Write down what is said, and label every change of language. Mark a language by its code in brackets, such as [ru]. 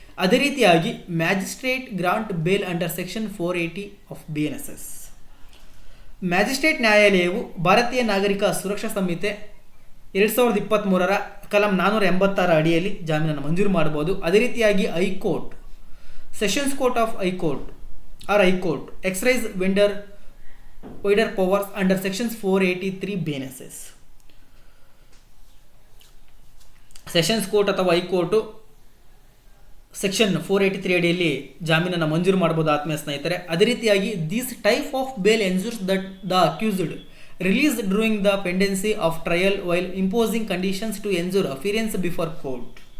[kn] ಅದೇ ರೀತಿಯಾಗಿ [en] Magistrate grant bail under section 480 of BNSS. [kn] Magistrate ನ್ಯಾಯಾಲಯವು ಭಾರತೀಯ ನಾಗರಿಕ ಸುರಕ್ಷಾ ಸಂಹಿತೆ 2023 ಕಲಂ 486 ಅಡಿಯಲ್ಲಿ ಜಾಮೀನನ್ನು ಮಂಜೂರು ಮಾಡಬಹುದು. ಅದೇ ರೀತಿಯಾಗಿ high court, [en] Sessions court of high court or High Court exercise wider powers under sections 483 BNSS. [kn] Sessions court ಅಥವಾ ಹೈಕೋರ್ಟು ಸೆಕ್ಷನ್ 483 ಅಡಿಯಲ್ಲಿ ಜಾಮೀನನ್ನು ಮಂಜೂರು ಮಾಡಬಹುದು ಆತ್ಮೀಯ ಸ್ನೇಹಿತರೆ. ಅದೇ ರೀತಿಯಾಗಿ [en] This type of bail ensures that the accused release during the pendency of trial while imposing conditions to ensure appearance before court.